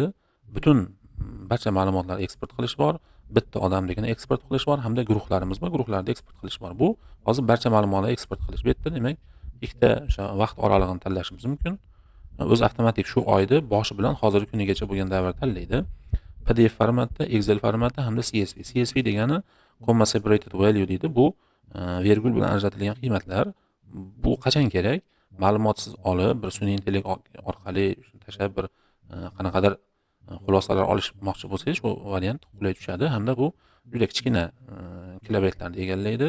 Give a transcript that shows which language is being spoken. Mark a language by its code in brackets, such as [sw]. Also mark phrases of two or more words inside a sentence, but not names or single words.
[uz] Butun barcha ma'lumotlarni eksport qilish bor, bitta odamligini eksport qilish bor hamda guruhlarimiz bor, guruhlarni eksport qilish bor. Bu hozir barcha ma'lumotlarni eksport qilish. Bu yerda demak, ikkita o'sha vaqt oralig'ini tanlashimiz mumkin. O'zi avtomatik shu oyni boshi bilan hozirgi kunigacha bo'lgan davrni tanlaydi. PDF formatda, Excel formatda hamda CSV. CSV degani [en] comma separated value [uz] deydi. Bu vergul bilan ajratilgan qiymatlar. Bu qachon kerak? Ma'lumotsiz olib, bir sun'iy intellekt orqali tashlab bir qanaqadir xulosalar olishmoqchi bo'lsangiz, bu variant qulay tushadi hamda bu juda kichkina kilobaytlarni egallaydi.